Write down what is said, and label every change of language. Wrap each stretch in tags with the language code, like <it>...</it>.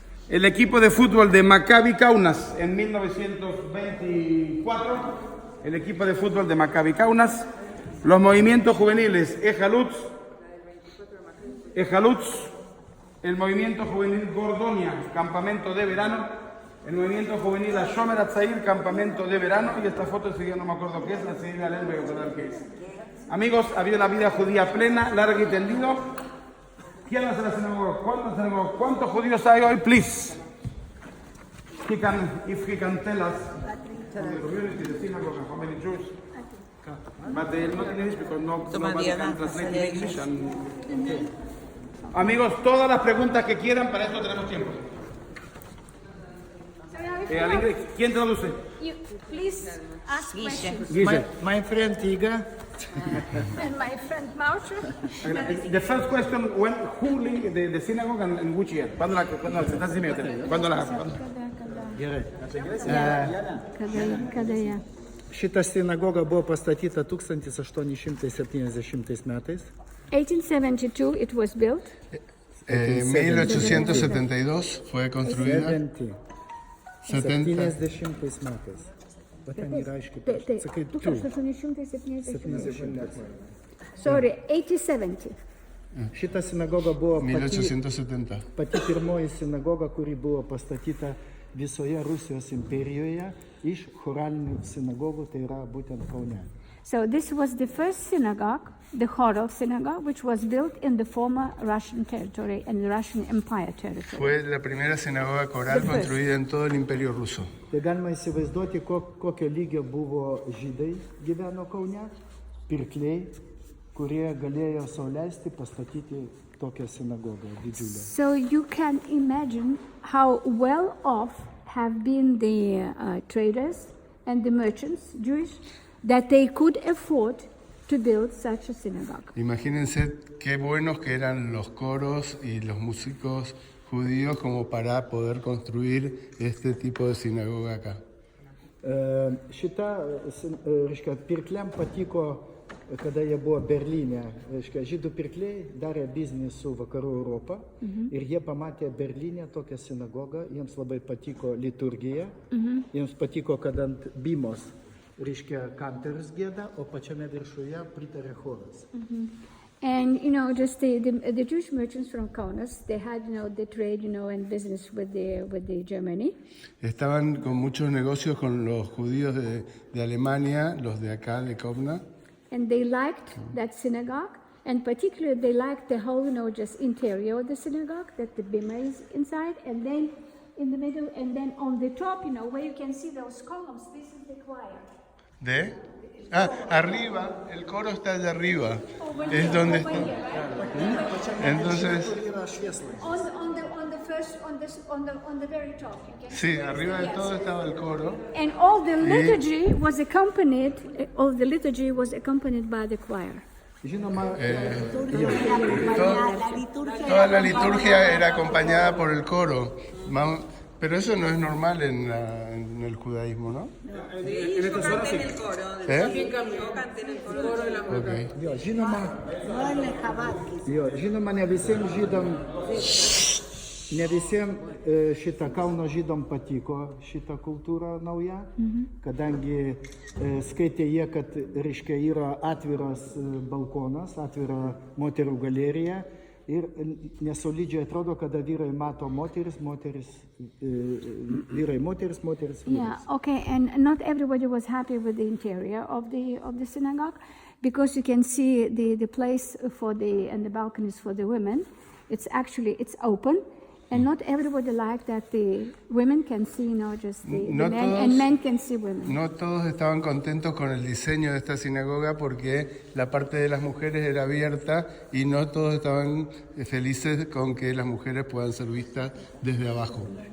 <es>el equipo de fútbol de Maccabi Kaunas en 1924, el equipo de fútbol de Maccabi Kaunas, los movimientos juveniles Ejalutz, el movimiento juvenil Gordonia, campamento de verano, el movimiento juvenil Shomer Hatzair, campamento de verano, y esta foto si yo no me acuerdo qué es, la señora Alel voy a acordar qué es. Amigos, había una vida judía plena, larga y tendido. ¿Quién hace la sinagoga? ¿Cuántos judíos hay hoy, please?</es> <en>If he can tell us from the community, the synagogue, how many Jews? But they not in English because nobody can translate in English.</en> <es>Amigos, todas las preguntas que quieran, para esto tenemos tiempo. ¿Quién traduce?</es> <en>Please ask questions. My friend Iga. And my friend Mausha. The first question, who linked the synagogue and which year?</en> <es>¿Cuándo la</es> <lt>Šita sinagoga buvo pastatyta 1870 metais.</lt> <en>1872 it was built.</en> <es>En 1872 fue construida.</es> <lt>70 metais.</lt> <en>Sorry, 1870.</en> <lt>Šita sinagoga buvo 1870. Pati pirmoji sinagoga, kuri buvo pastatyta visoje Rusijos imperijoje iš choralinių sinagogų, tai yra būtent Kaune.</lt> <en>So this was the first synagogue, the choral synagogue, which was built in the former Russian territory and the Russian Empire territory.</en> <es>Fue la primera sinagoga coral construida en todo el Imperio ruso.</es> <lt>Tai galima įsivaizduoti, kokio lygio buvo žydai gyveno Kaune, pirkliai, kurie galėjo sau leisti pastatyti tokią sinagogą didžiulę.</lt> <en>So you can imagine how well off have been the traders and the merchants, Jewish, that they could afford to build such a synagogue.</en> <es>Imagínense qué buenos que eran los coros y los músicos judíos como para poder construir este tipo de sinagoga acá.</es> <lt>Šita, reiškia, pirkliam patiko kada jie buvo Berlyne, reiškia, žydų pirkliai darė biznį su Vakarų Europą ir jie pamatė Berlyne tokią sinagogą, jiems labai patiko liturgija, jiems patiko, kad ant bimos, reiškia, kantorius gieda, o pačiame viršuje pritarė choras.</lt> <en>And, just the Jewish merchants from Kaunas, they had, the trade, and business with the Germany.</en> <es>Estaban con muchos negocios con los judíos de Alemania, los de acá, de Kovna.</es> <en>And they liked that synagogue, and particularly they liked the whole, just interior of the synagogue, that the bima is inside, and then in the middle, and then on the top, where you can see those columns, this is the choir.</en> <es>Arriba, el coro está allá arriba, es donde está. Entonces,</es> <en>on the very top.</en> <es>Sí, arriba de todo estaba el coro.</es> <en>And all the liturgy was accompanied by the choir.</en> <es>Toda la liturgia era acompañada por el coro. Pero eso no es normal en el judaísmo, ¿no? En estas horas sí. Canten el coro de la mujer.</es> <lt>Žinoma, ne visiems šitą Kauno žydom patiko šitą kultūrą nauja, kadangi skaitė jie, kad, reiškia, yra atviras balkonas, atvira moterų galerija. Ir nesolidžiai atrodo, kada vyrai mato moteris, vyrai moteris.</lt> <en>Yeah, okay, and not everybody was happy with the interior of the synagogue, because you can see the place and the balconies for the women. It's open, and not everybody liked that the women can see, just the men, and men can see women.</en> <es>No todos estaban contentos con el diseño de esta sinagoga porque la parte de las mujeres era abierta y no todos estaban felices con que las mujeres puedan ser vistas desde abajo.</es>